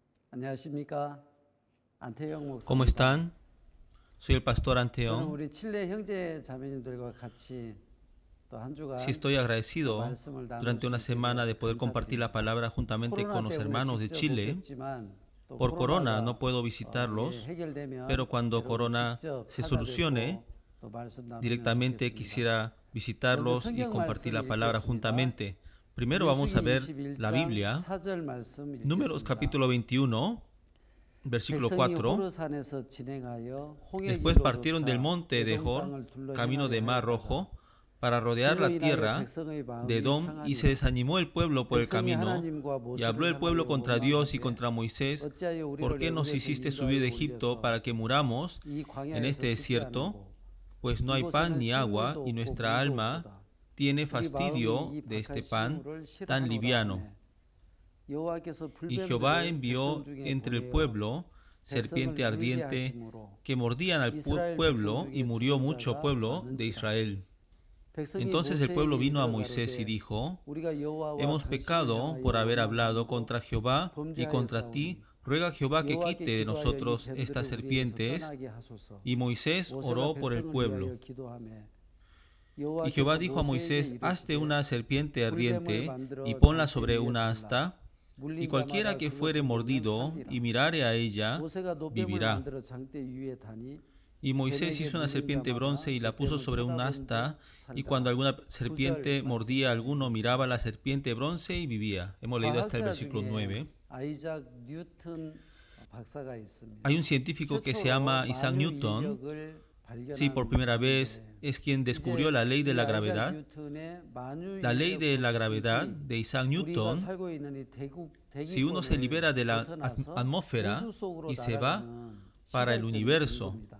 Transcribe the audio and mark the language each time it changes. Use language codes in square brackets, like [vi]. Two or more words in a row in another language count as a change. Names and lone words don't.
[ko] 안녕하십니까? 안태영 [es] ¿Cómo [ko] 목사입니다. [es] están? Soy el pastor [ko] 저는 [es] Anteón. [ko] 우리 칠레 형제 자매님들과 같이 또 한 [es] Sí, [ko] 주간 [es] estoy [ko] 또 [es] agradecido [ko] 말씀을 나눌 [es] durante [ko] 수 [es] una [ko] 있게 [es] semana de [ko] 되어서 [es] poder compartir la [ko] 감사드립니다. [es] palabra juntamente con [ko] 코로나 [es] los [ko] 때문에 [es] hermanos de [ko] 직접 못 [es] Chile. [ko] 뵙지만 또 [es] Por corona no [ko] 코로나가 [es] puedo visitarlos, [ko] 해결되면 [es] pero cuando [ko] 여러분 [es] corona [ko] 직접 [es] se [ko] 찾아뵙고 [es] solucione, [ko] 또 말씀 나누면 [es] directamente [ko] 좋겠습니다. [es] quisiera [ko] 먼저 [es] visitarlos y [ko] 성경 [es] compartir la [ko] 말씀 [es] palabra [ko] 읽겠습니다. [es] juntamente. Primero vamos a [ko] 민수기 [es] ver la [ko] 21장 [es] Biblia, [ko] 4절 말씀 [es] Números [ko] 읽겠습니다. [es] capítulo 21, versículo [ko] 백성이 [es] 4. [ko] 호르산에서 진행하여 홍해 [es] Después [ko] 길로 [es] partieron del [ko] 쫓아 [es] monte de [ko] 에돔 [es] Jor, [ko] 땅을 둘러 [es] camino de [ko] 행하려 [es] Mar [ko] 하였다가 [es] Rojo, para rodear [ko] 그로 [es] la [ko] 인하여 [es] tierra [ko] 백성의 [es] de [ko] 마음이 [es] Edom, y se [ko] 상하니라. [es] desanimó el pueblo por el [ko] 백성이 [es] camino. [ko] 하나님과 [es] Y habló el [ko] 모세를 [es] pueblo [ko] 향하여 [es] contra Dios y [ko] 원망하되 [es] contra Moisés: [ko] 어찌하여 [es] ¿por [ko] 우리를 [es] qué nos [ko] 애굽에서 [es] hiciste subir de [ko] 인도하여 [es] Egipto [ko] 올려서 [es] para que muramos [ko] 이 [es] en [ko] 광야에서 [es] este [ko] 죽게 [es] desierto? [ko] 하는고 [es] Pues no hay pan [ko] 이곳에는 [es] ni agua, [ko] 식물도 [es] y [ko] 없고 [es] nuestra [ko] 물도 [es] alma [ko] 없도다. [es] tiene [ko] 우리 [es] fastidio [ko] 마음이 이 [es] de este [ko] 박한 [es] pan [ko] 식물을 [es] tan [ko] 싫어하노라 [es] liviano. [ko] 하매 여호와께서 [es] Y Jehová [ko] 불뱀들을 [es] envió [ko] 백성 중에 [es] entre el [ko] 보내어 [es] pueblo serpiente [ko] 백성을 [es] ardiente [ko] 물게 하심으로 [es] que mordían al [ko] 이스라엘 [es] pueblo, [ko] 백성 [es] y [ko] 중에 [es] murió [ko] 죽은 [es] mucho [ko] 자가 [es] pueblo de [ko] 많은지라. [es] Israel. [ko] 백성이 [es] Entonces el pueblo [ko] 모세에게 [es] vino a [ko] 이르러 [es] Moisés y [ko] 가로되 [es] dijo: [ko] 우리가 여호와와 [es] Hemos [ko] 당신을 [es] pecado [ko] 향하여 [es] por haber hablado [ko] 원망하고 [es] contra Jehová y contra ti. Ruega a Jehová que [ko] 여호와께 [es] quite de [ko] 기도하여 이 [es] nosotros [ko] 뱀들을 [es] estas [ko] 우리에게서 [es] serpientes. [ko] 떠나게 하소서. [es] Y Moisés [ko] 모세가 [es] oró por el [ko] 백성을 [es] pueblo. [ko] 위하여 기도하매 [es] Y [ko] 여호와께서 [es] Jehová dijo a [ko] 모세에게 [es] Moisés: Hazte [ko] 이르시되 [es] una serpiente [ko] 불뱀을 [es] ardiente [ko] 만들어 [es] y ponla [ko] 장대 [es] sobre [ko] 위에 [es] una [ko] 둘라. [es] asta, y [ko] 물린 [es] cualquiera [ko] 자마다 [es] que fuere [ko] 그것을 보면 [es] mordido [ko] 살리라. [es] y mirare a ella, [ko] 모세가 노뱀을 [es] vivirá. [ko] 만들어 장대 위에 다니 [es] Y Moisés [ko] 뱀에게 [es] hizo una [ko] 물린 [es] serpiente [ko] 자마다 [es] bronce y la puso [ko] 노뱀을 [es] sobre un [ko] 쳐다본 [es] asta, [ko] 자 [es] y [ko] 살리라. [es] cuando alguna serpiente [ko] 구절 [es] mordía a alguno, [ko] 말씀 [es] miraba la serpiente bronce y vivía. Hemos leído hasta el [ko] 과학자 [es] versículo [ko] 중에 [es] 9. [ko] 아이작 뉴턴 박사가 있습니다. [es] Hay un científico que se llama Isaac Newton. Sí, por primera vez es quien descubrió la ley de la gravedad. La ley de la gravedad de Isaac Newton, si uno se libera de la atmósfera y se va para el universo.